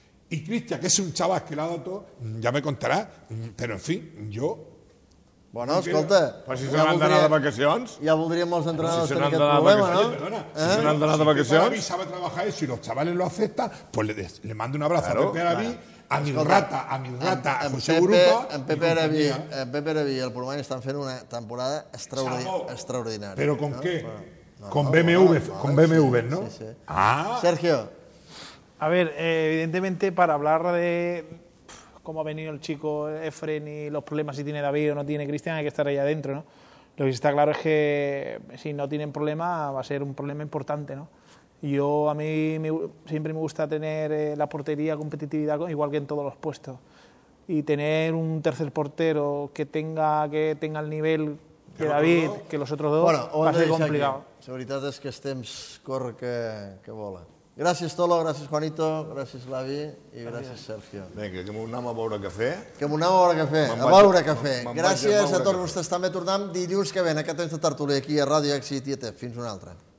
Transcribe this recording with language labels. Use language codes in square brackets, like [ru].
[es] Y Cristian, que es un chaval que le ha dado todo, ya me contará. Pero en fin, yo... [ca] Bueno, escolta... Pues si se n'han d'anar de vacacions... Ja voldríem molts entrenadors tenir aquest problema, no? Si se n'han d'anar de vacacions... [es] Si sabe trabajar eso y los chavales lo aceptan, pues le mando un abrazo a Pepe Arabi, a mi rata, a José Urupa... [ca] En Pepe Arabi i el Pulmany estan fent una temporada extraordinària. Però con què? Con BMW, con BMW, no? Sergio. [es] A ver, evidentemente, para hablar de... cómo ha venido el chico Efren y los problemas si tiene David o no tiene Cristian, hay que estar ahí adentro, ¿no? Lo que está claro es que si no tienen problema va a ser un problema importante, ¿no? Yo a mí siempre me gusta tener la portería, competitividad, igual que en todos los puestos. Y tener un tercer portero que tenga el nivel que David, que los otros dos, bueno, va a ser complicado. [ca] La veritat és que estem corre que vola. Gràcies, Tolo, gràcies, Juanito, gràcies, Lavi, i gràcies, Sergio. Vinga, que m'anem a beure cafè. Gràcies a tots vostès. També tornem dilluns que ven, aquest any de tertúlia aquí a Ràdio Èxit i ETF. Fins una altra.